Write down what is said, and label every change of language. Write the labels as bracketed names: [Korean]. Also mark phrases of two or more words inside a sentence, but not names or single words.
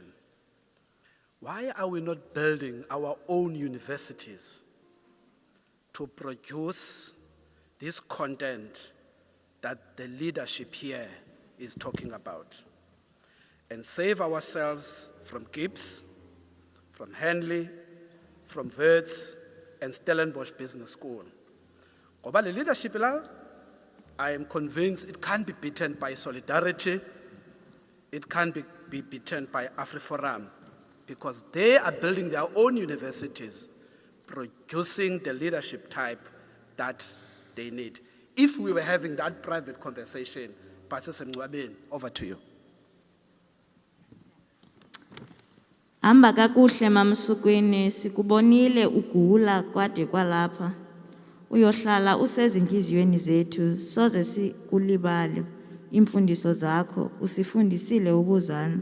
[English] Why are we not building our own universities to produce this content that the leadership here is talking about and save ourselves from Gibbs, from Henley, from Wits, and Stellenbosch Business School? [Zulu] Ngoba le leadership la, [English] I am convinced it can't be beaten by Solidarity, it can't be beaten by AfriForum, because they are building their own universities, producing the leadership type that they need. If we were having that private conversation, Pastor Mngcwabeni, over to you. [Zulu] Hamba kakuhle Mamsukwini, sikubonile ugula kwade kwalapha. Uyohlala usezinhliziyweni zethu, soze sikulibale imfundiso zakho, usifundisile ukuzana.